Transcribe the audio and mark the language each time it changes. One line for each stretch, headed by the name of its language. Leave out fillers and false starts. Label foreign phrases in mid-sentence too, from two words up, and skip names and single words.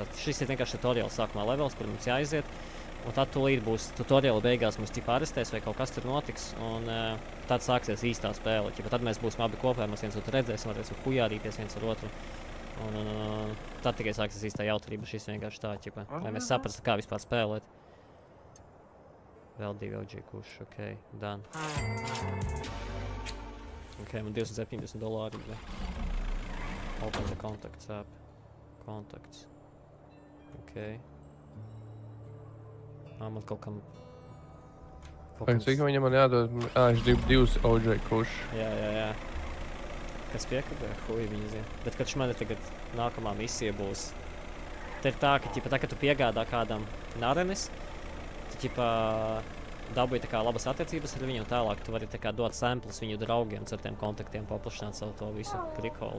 Latvian: Šis ir vienkārši tutorials sākumā levels, kur mums jāiziet. Un tad tūlīt būs tutoriala beigās mums ķipa arestēs vai kaut kas tur notiks. Un tad sāksies īstā spēle. Ķipa, tad mēs būsim abi kopā, mēs viens otru redzēsim, varēsim hujārīties viens ar otru. Un tad tikai sāksies īstā jautrība. Šis vienkārši tā, ķipa, lai mēs saprastu, kā vispār spēlēt. Vēl 2 OG kuši,
English: ok, done.
Latvian: Ok, man $270.
English: Open the contacts app. Contacts.
Latvian: Ok. Man kaut kam... Cik viņam man jādod? Es gribu 2 OG kuši. Jā. Kas piekabē? Hui, viņi zina. Bet kad man ir tagad nākamā misija būs... Te ir tā, ka ķipa, tā, ka tu piegādā kādam narenis, tu ķipa dabūji tā kā labas attiecības ar viņu un tālāk tu vari tā kā dot samples viņu draugiem ar tiem kontaktiem paplašināt savu to visu krikolu.